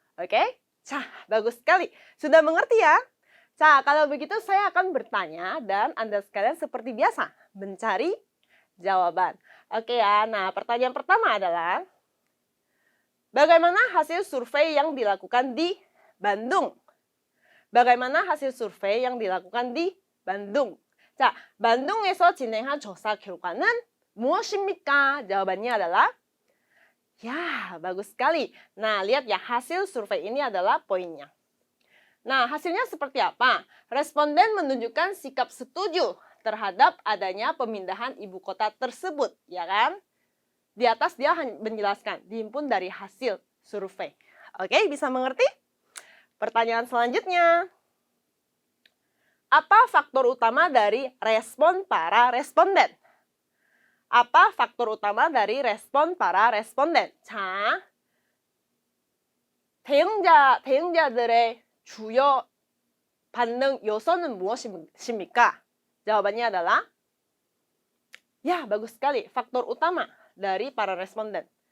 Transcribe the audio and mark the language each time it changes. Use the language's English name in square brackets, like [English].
[Indonesian] Oke? Cah, bagus sekali. Sudah mengerti ya? Cah, kalau begitu saya akan bertanya dan Anda sekalian seperti biasa mencari jawaban. Oke ya, nah pertanyaan pertama adalah bagaimana hasil survei yang dilakukan di Bandung? Bagaimana hasil survei yang dilakukan di Bandung? [Korean] 자, bandung에서 진행한 조사 결과는 무엇입니까? [Indonesian] Jawabannya adalah ya, bagus sekali. Nah, lihat ya, hasil survei ini adalah poinnya. Nah, hasilnya seperti apa? Responden menunjukkan sikap setuju terhadap adanya pemindahan ibu kota tersebut, ya kan? Di atas dia menjelaskan, dihimpun dari hasil survei. Oke, bisa mengerti? Pertanyaan selanjutnya. Apa faktor utama dari respon para responden? Apa faktor utama dari respon para responden? [Korean] 자, 대응자들의 주요 반응 요소는 무엇입니까? [Indonesian] Jawabannya adalah, ya bagus sekali, faktor utama dari para responden.